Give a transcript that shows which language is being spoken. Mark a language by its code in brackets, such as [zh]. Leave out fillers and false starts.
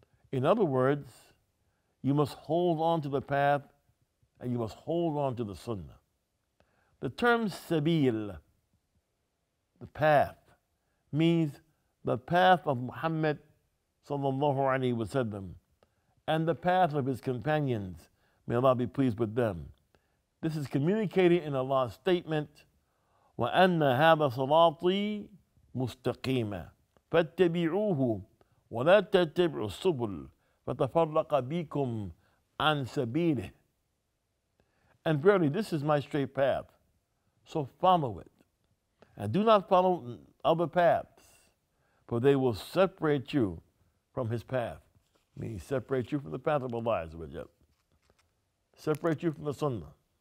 [en] In other words, you must hold on to the path and you must hold on to the Sunnah. The term sabil, the path, means the path of Muhammad sallallahu alaihi wasallam and the path of his companions. May Allah be pleased with them. This is communicated in Allah's statement, [ar] وَأَنَّ هَذَا صَلَاطِي مُسْتَقِيمًا فَاتَّبِعُوهُ وَلَا تَتَّبِعُوا السُّبُلَ فَتَفَرَّقَ بِكُمْ عَنْ سَبِيلِهِ. [en] And verily, this is my straight path. So follow it. And do not follow other paths, for they will separate you from his path. Meaning separate you from the path of Allah. Separate you from the Sunnah.